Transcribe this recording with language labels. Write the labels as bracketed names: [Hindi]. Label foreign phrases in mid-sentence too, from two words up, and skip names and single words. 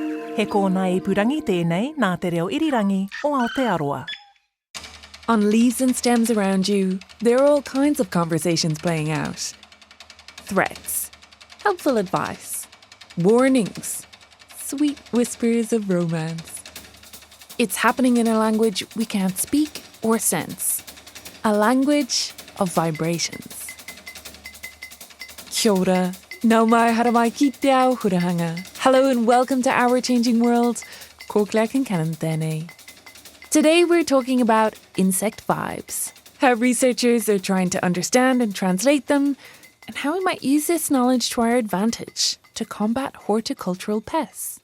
[Māori] He kōna e purangi tēnei nā te reo irirangi o Aotearoa. [English] On leaves and stems around you, there are all kinds of conversations playing out. Threats, helpful advice, warnings, sweet whispers of romance. It's happening in a language we can't speak or sense. A language of vibrations. [Māori] Kia ora, nau mai haramai ki te ao hurahanga. [English] Hello and welcome to Our Changing World. [Māori] Ko Claire Kincannon tēnei. [English] Today we're talking about insect vibes, how researchers are trying to understand and translate them, and how we might use this knowledge to our advantage to combat horticultural pests.